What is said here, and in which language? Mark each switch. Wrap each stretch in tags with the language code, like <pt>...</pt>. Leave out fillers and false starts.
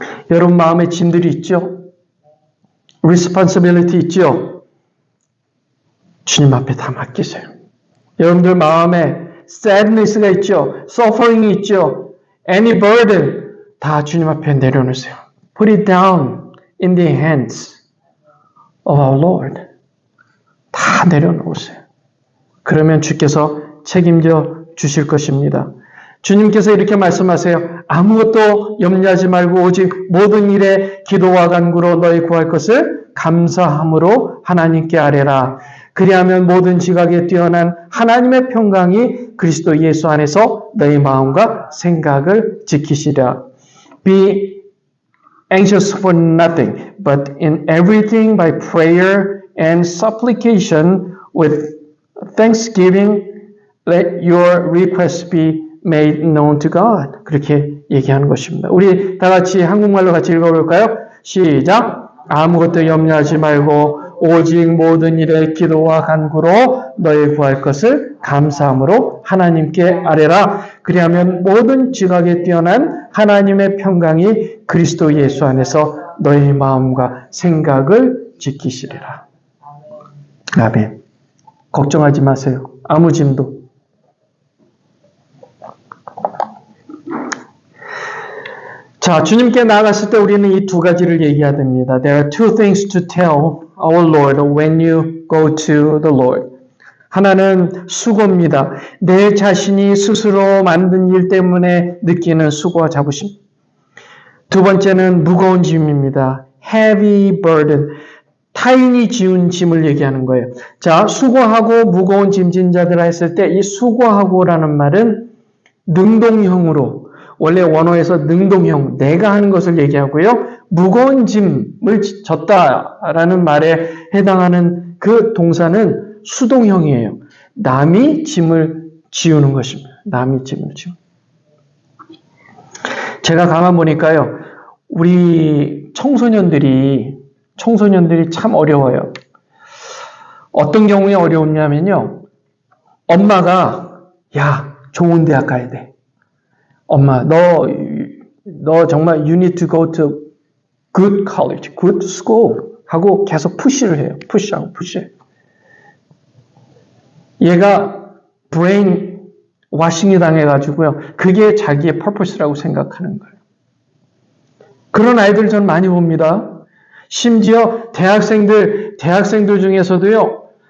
<ko>여러분 마음에 짐들이 있죠? responsibility 있죠? 주님 앞에 다 맡기세요. 여러분들 마음에 sadness가 있죠? suffering이 있죠?</ko> <en>any burden</en> <ko>다 주님 앞에 내려놓으세요.</ko> <en>Put it down in the hands of our Lord.</en> <ko>다 내려놓으세요. 그러면 주께서 책임져 주실 것입니다. 주님께서 이렇게 말씀하세요. 아무것도 염려하지 말고 오직 모든 일에 기도와 간구로 너희 구할 것을 감사함으로 하나님께 아뢰라. 그리하면 모든 지각에 뛰어난 하나님의 평강이 그리스도 예수 안에서 너희 마음과 생각을 지키시라.</ko> <en>Be anxious for nothing, but in everything by prayer and supplication with thanksgiving, let your requests be made known to God.</en> <ko>그렇게 얘기하는 것입니다. 우리 다 같이 한국말로 같이 읽어볼까요? 시작! 아무것도 염려하지 말고 오직 모든 일에 기도와 간구로 너희 구할 것을 감사함으로 하나님께 아뢰라. 그리하면 모든 지각에 뛰어난 하나님의 평강이 그리스도 예수 안에서 너희 마음과 생각을 지키시리라. 아멘. 걱정하지 마세요. 아무 짐도. 자, 주님께 나아갔을 때 우리는 이 두 가지를 얘기해야 됩니다.</ko> <en>There are two things to tell our Lord when you go to the Lord.</en> <ko>하나는 수고입니다. 내 자신이 스스로 만든 일 때문에 느끼는 수고와 자부심. 두 번째는 무거운 짐입니다.</ko> <en>Heavy burden.</en> <ko>타인이 지운 짐을 얘기하는 거예요. 자, 수고하고 무거운 짐진 자들 했을 때 이 수고하고라는 말은 능동형으로 원래 원어에서 능동형, 내가 하는 것을 얘기하고요. 무거운 짐을 졌다라는 말에 해당하는 그 동사는 수동형이에요. 남이 짐을 지우는 것입니다. 남이 짐을 지우는. 제가 가만 보니까요. 우리 청소년들이 참 어려워요. 어떤 경우에 어려웠냐면요. 엄마가 야, 좋은 대학 가야 돼. 엄마, 너 정말</ko> <en>you need to go to good college, good school</en> <ko>하고 계속 푸시를 해요. 푸시하고 푸시. 얘가 brain 와싱이 당해가지고요. 그게 자기의 퍼포스라고 생각하는 거예요. 그런 아이들 전 많이 봅니다. 심지어 대학생들 중에서도요.</ko>